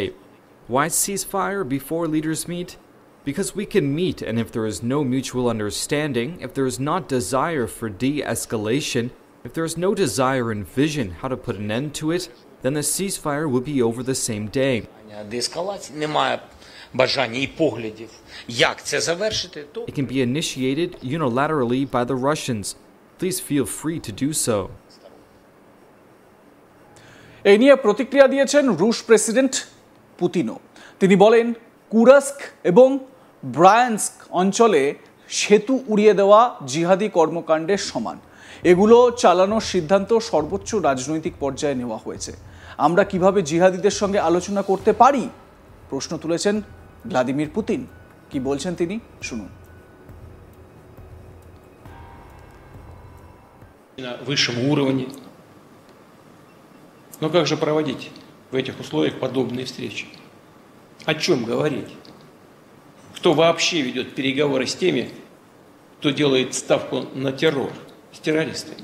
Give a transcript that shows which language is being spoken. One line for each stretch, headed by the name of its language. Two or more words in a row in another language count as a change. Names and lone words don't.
English: Why ceasefire before leaders meet? Because we can meet, and if there is no mutual understanding, if there is not desire for de-escalation, if there is no desire and vision how to put an end to it, then the ceasefire will be over the same day. It can be initiated unilaterally by the Russians. Please feel free to do so.
Bangla: এই নিয়ে প্রতিক্রিয়া দিয়েছেন রুশ প্রেসিডেন্ট পুতিনও। তিনি বলেন, কুরাস্ক এবং ব্রায়ানস্ক অঞ্চলে সেতু উড়িয়ে দেওয়া জিহাদি কর্মকাণ্ডের সমান। এগুলো চালানোর সিদ্ধান্ত সর্বোচ্চ রাজনৈতিক পর্যায়ে নেওয়া হয়েছে। আমরা কিভাবে জিহাদিদের সঙ্গে আলোচনা করতে পারি, প্রশ্ন তুলেছেন ভ্লাদিমির পুতিন। কি বলছেন তিনি, শুনুন।
Russian: На высшем уровне. Но как же проводить в этих условиях подобные встречи? О чем говорить? Кто вообще ведет переговоры с теми, кто делает ставку на террор, с террористами?